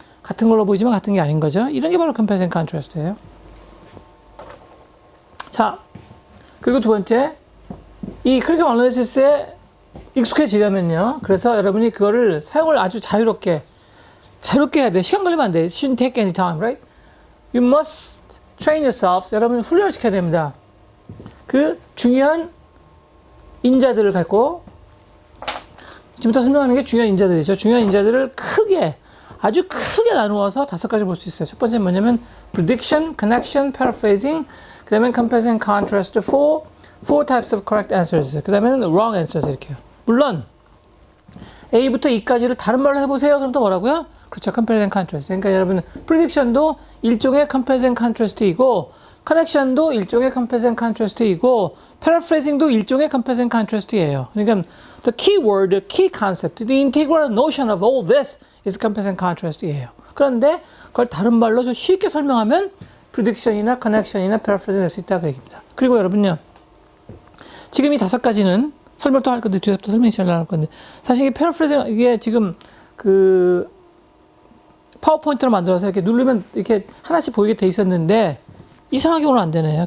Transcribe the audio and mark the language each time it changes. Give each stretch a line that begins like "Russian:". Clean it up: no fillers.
Korean: 같은 걸로 보이지만 같은 게 아닌 거죠. 이런 게 바로 컴페어스 앤 컨트래스트예요. 자, 그리고 두 번째, 이 크리티컬 어널리시스에 익숙해지려면요. 그래서 여러분이 그거를 사용을 아주 자유롭게 해야 돼요. 시간 걸리면 안 돼요.
English: Shouldn't take any time, right? You must train yourselves.
Korean: 여러분이 훈련을 시켜야 됩니다. 그 중요한 인자들을 갖고 지금부터 설명하는 게 중요한 인자들이죠. 중요한 인자들을 아주 크게 나누어서 5가지 볼 수 있어요. 첫 번째는 뭐냐면 prediction, connection, paraphrasing, 그 다음에 comparison and contrast,
English: four types of correct answers.
Korean: 그 다음에는 wrong answers 이렇게요. 물론 A부터 E까지를 다른 말로 해보세요. 그럼 또 뭐라고요? 그렇죠. comparison and contrast. 그러니까 여러분 prediction도 일종의 comparison and contrast이고 connection도 일종의 comparison and contrast이고 paraphrasing도 일종의 comparison and contrast이에요.
English: 그러니까 the key word, the key concept, the integral notion of all this is comparison and contrast이에요.
Korean: 그런데 그걸 다른 말로 좀 쉽게 설명하면 prediction이나 connection이나 paraphrasing 될 수 있다고 그 얘기입니다. 그리고 여러분요. 지금 이 5가지는 설명 또 할 건데 뒤에 또 설명이 할 건데 사실 이게 paraphrasing 이게 지금 그 파워포인트로 만들어서 이렇게 누르면 이렇게 하나씩 보이게 돼 있었는데 이상하게 오늘 안 되네요.